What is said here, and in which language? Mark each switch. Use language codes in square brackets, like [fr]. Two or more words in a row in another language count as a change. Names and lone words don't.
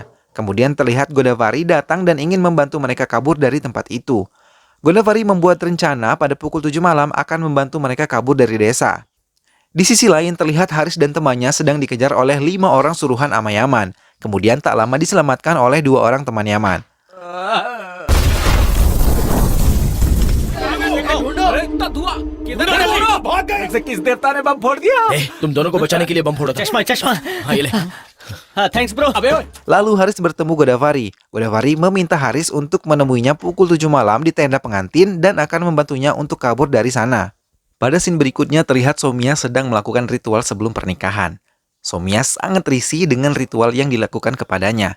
[id] Kemudian terlihat Godavari datang dan ingin membantu mereka kabur dari tempat itu. Godavari membuat rencana pada pukul 7 malam akan membantu mereka kabur dari desa. Di sisi lain terlihat Haris dan temannya sedang dikejar oleh 5 orang suruhan Amayaman. Kemudian tak lama diselamatkan oleh 2 orang teman Yaman. [hi] किस देवता ने बम फोड़ दिया तुम दोनों को बचाने के लिए बम फोड़ा था चश्मा चश्मा हाँ ये ले [en] thanks bro [hi] अबे ओए [id] Lalu Haris bertemu Godavari. Godavari meminta Haris untuk menemuinya pukul 7 malam di tenda pengantin dan akan membantunya untuk kabur dari sana. Pada scene berikutnya terlihat Somia sedang melakukan ritual sebelum pernikahan. Somia sangat risih dengan ritual yang dilakukan kepadanya.